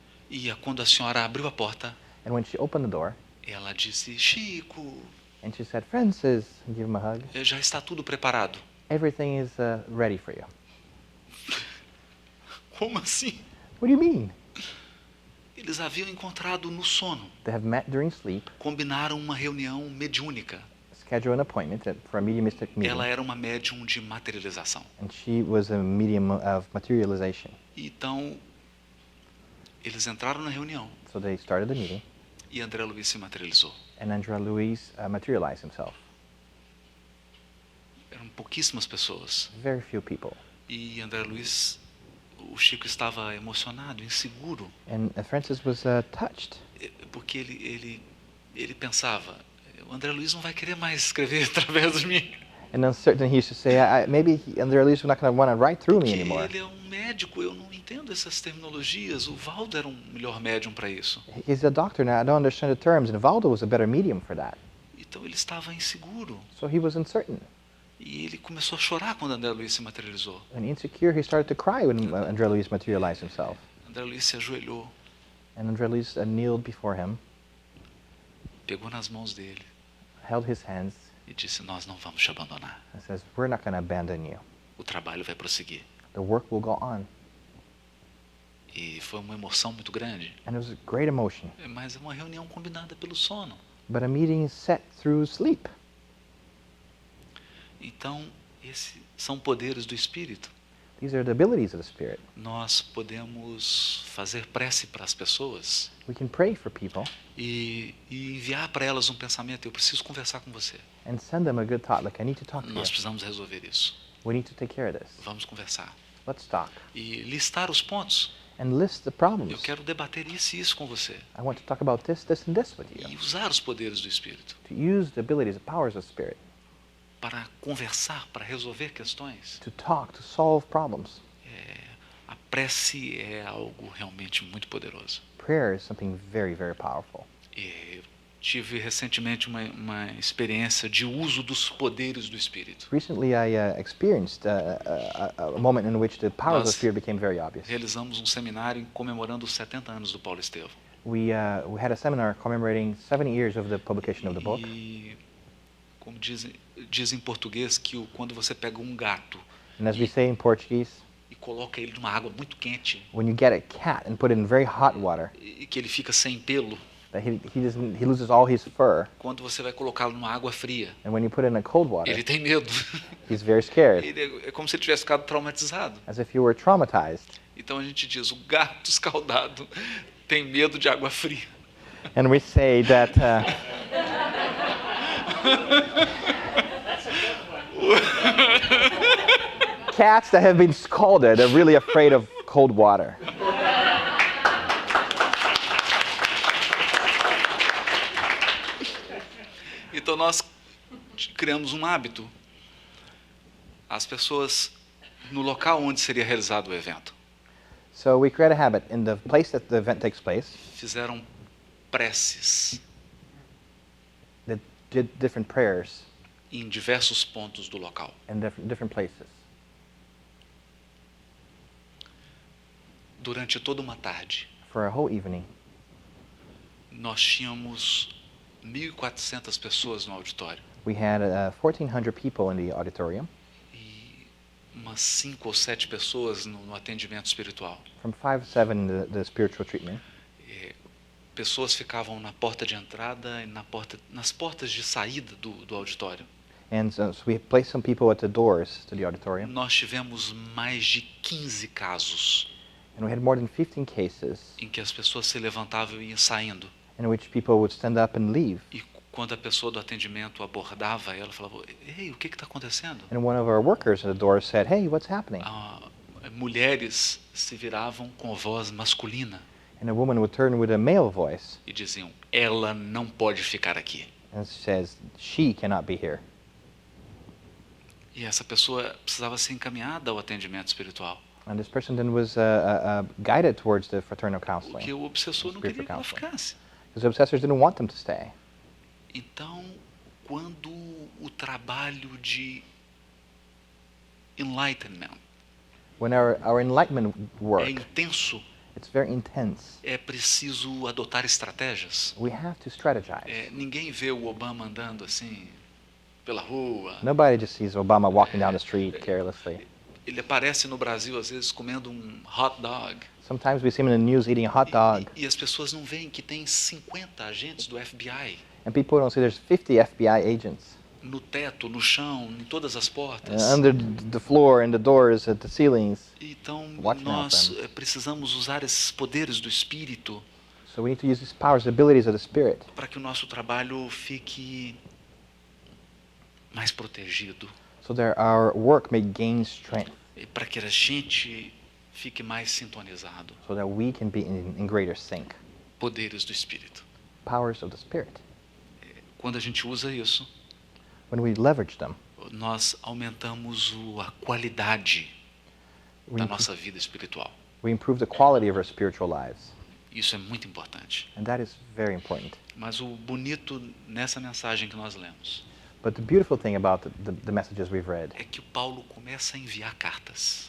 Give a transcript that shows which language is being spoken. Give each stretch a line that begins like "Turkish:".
Portuguese: E quando a senhora abriu a porta,
English: And when she opened the door,
Portuguese: ela disse, Chico,
English: and she said, Francis, and give him a hug.
Portuguese: já está tudo preparado.
English: Everything is ready for you.
Portuguese: Como assim?
English: What do you mean?
Portuguese: Eles haviam encontrado no sono.
English: They have met during sleep,
Portuguese: Combinaram uma reunião mediúnica.
English: schedule an appointment for a mediumistic meeting,
Portuguese: Ela era uma médium de materialização.
English: and she was a medium of materialization.
Portuguese: Então, eles entraram na reunião
English: So they started the meeting,
Portuguese: e André Luiz se materializou.
English: and Andrea Luiz materialized himself.
Portuguese: Eram pouquíssimas pessoas.
English: Very few people.
Portuguese: E André Luiz, o Chico estava emocionado, inseguro,
English: And Francis was touched,
Portuguese: porque ele pensava, o André Luiz não vai querer mais escrever através de mim.
English: and uncertain. He used to say, maybe Andrea Luiz is not going to want to write through me
Portuguese: Porque
English: anymore.
Portuguese: ele é um médico, eu não entendo essas terminologias. O Valdo era um melhor médium para isso.
English: He's a doctor now. I don't understand the terms, and Valdo was a better medium for that.
Portuguese: Então ele estava inseguro.
English: So he was uncertain.
Portuguese: E ele começou a chorar quando André Luiz se materializou.
English: And insecure, he started to cry when Andrea Luiz materialized himself.
Portuguese: André Luiz se ajoelhou,
English: And Andrea Luiz kneeled before him,
Portuguese: pegou nas mãos dele
English: held his hands,
Portuguese: e disse, nós não vamos te abandonar.
English: and says, we're not going to abandon you.
Portuguese: O trabalho vai prosseguir.
English: The work will go on.
Portuguese: E foi uma emoção muito grande.
English: And it was a great emotion.
Portuguese: Mas é uma reunião combinada pelo sono.
English: But a meeting is set through sleep.
Portuguese: Então, esses são poderes do Espírito.
English: These are the abilities of the Spirit.
Portuguese: Nós podemos fazer prece para as pessoas
English: We can pray for people
Portuguese: e enviar para elas um pensamento, eu preciso conversar com você.
English: and send them a good thought, like, I need to talk to you.
Portuguese: Nós precisamos resolver isso.
English: We need to take care of this.
Portuguese: Vamos conversar.
English: Let's talk.
Portuguese: E listar os pontos.
English: And list the
Portuguese: Eu
English: problems.
Portuguese: quero debater isso e isso com você.
English: I want to talk about this, this, and this with you.
Portuguese: E usar os poderes do Espírito
English: To use the abilities, the powers of Spirit.
Portuguese: para conversar, para resolver questões.
English: To talk, to solve problems.
Portuguese: A prece é algo realmente muito poderoso.
English: Prayer is something very, very powerful.
Portuguese: Eu tive recentemente uma experiência de uso dos poderes do Espírito.
English: Recently, I experienced a moment in which the powers of the
Portuguese: Nós
English: Spirit became very obvious.
Portuguese: realizamos um seminário comemorando os 70 anos do Paulo Estevam.
English: We had a seminar commemorating 70 years of the publication of the book.
Portuguese: E como diz em português que quando você pega um gato
English: And as we say in Portuguese,
Portuguese: e coloca ele numa água muito quente
English: when you get a cat and put it in very hot water,
Portuguese: e que ele fica sem pelo,
English: that he loses all his fur.
Portuguese: quando você vai colocá-lo numa água fria,
English: And when you put it in a cold water,
Portuguese: ele tem medo.
English: he's very scared,
Portuguese: É como se ele tivesse ficado traumatizado.
English: as if he were traumatized.
Portuguese: Então a gente diz, o gato escaldado tem medo de água fria.
English: And we say that cats that have been scalded are really afraid of cold water.
Portuguese: Então nós criamos um hábito. As pessoas, no local onde seria realizado o evento,
English: So we create a habit in the place that the event takes place.
Portuguese: fizeram preces
English: That did different prayers
Portuguese: em diversos pontos do local.
English: in different places.
Portuguese: Durante toda uma tarde,
English: For a whole evening,
Portuguese: nós tínhamos 1.400 pessoas no auditório
English: we had 1,400 people in the auditorium,
Portuguese: e umas 5 ou 7 pessoas no atendimento espiritual.
English: from 5 to 7 the spiritual treatment.
Portuguese: Pessoas ficavam na porta de entrada e nas portas de saída do auditório.
English: And so we placed some people at the doors to the auditorium,
Portuguese: Nós tivemos mais de 15 casos
English: and we had more than 15 cases
Portuguese: em que as pessoas se levantavam e iam saindo.
English: in which people would stand up and leave.
Portuguese: E quando a pessoa do atendimento abordava ela, falava: "Ei, o que está acontecendo?"
English: And one of our workers at the door said, "Hey, what's happening?"
Portuguese: Mulheres se viravam com voz masculina
English: And a woman would turn with a male voice
Portuguese: e diziam: "Ela não pode ficar aqui."
English: and says, "She cannot be here."
Portuguese: E essa pessoa precisava ser encaminhada ao atendimento espiritual,
English: And this person then was guided towards the fraternal counseling.
Portuguese: porque o obsessor não queria que ela ficasse.
English: Because the obsessors didn't want them to stay.
Portuguese: Então, quando o trabalho de enlightenment
English: When our enlightenment
Portuguese: é
English: work,
Portuguese: intenso,
English: it's very intense.
Portuguese: é preciso adotar estratégias.
English: We have to strategize.
Portuguese: Ninguém vê o Obama andando assim pela rua.
English: Nobody just sees Obama walking down the street carelessly.
Portuguese: Ele aparece no Brasil às vezes comendo um hot dog.
English: Sometimes we see him in the news eating a hot dog,
Portuguese: E as pessoas não veem que tem 50 agentes do FBI
English: and people don't see there's 50 FBI agents
Portuguese: no teto, no chão, em todas as portas.
English: under the floor and the doors at the ceilings.
Portuguese: Então
English: Watching out
Portuguese: nós
English: them.
Portuguese: precisamos usar esses poderes do Espírito
English: So we need to use these powers, the abilities of the Spirit,
Portuguese: para que o nosso trabalho fique mais protegido,
English: so that our work may gain strength,
Portuguese: e para que a gente fique mais sintonizado.
English: so that we can be in greater sync.
Portuguese: Poderes do Espírito.
English: Powers of the Spirit.
Portuguese: Quando a gente usa isso,
English: When we leverage them,
Portuguese: nós aumentamos a qualidade
English: we
Portuguese: da
English: improve,
Portuguese: nossa vida espiritual.
English: we improve the quality of our spiritual lives.
Portuguese: Isso é muito importante.
English: And that is very important.
Portuguese: Mas o bonito nessa mensagem que nós lemos
English: But the beautiful thing about the messages we've read,
Portuguese: é que o Paulo começa a enviar cartas.